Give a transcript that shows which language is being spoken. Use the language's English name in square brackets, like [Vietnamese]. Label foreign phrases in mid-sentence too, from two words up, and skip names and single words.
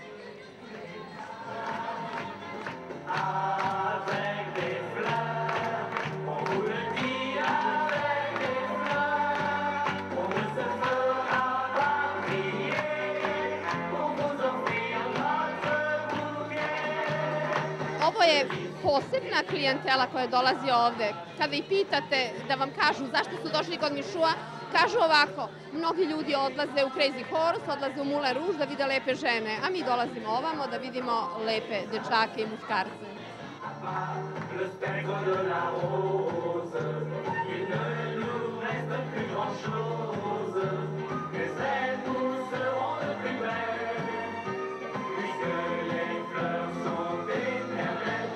[French] Avec des fleurs, on vous le dit, avec des fleurs, on ne se fera pas prier pour vous offrir notre bouquet. [Serbian] Ovo je posebna klijentela koja dolazi ovde. Kada ih pitate da vam kažu zašto su došli kod Mišua, kažu ovako, mnogi ljudi odlaze u Crazy Horse, odlaze u Moulin Rouge da vide lepe žene, a mi dolazimo ovamo da vidimo lepe dečake i muškarce. [French] Le spectre de la rose, il ne nous reste plus grand chose, mais elles nous seront de plus belles, puisque les fleurs sont éternelles.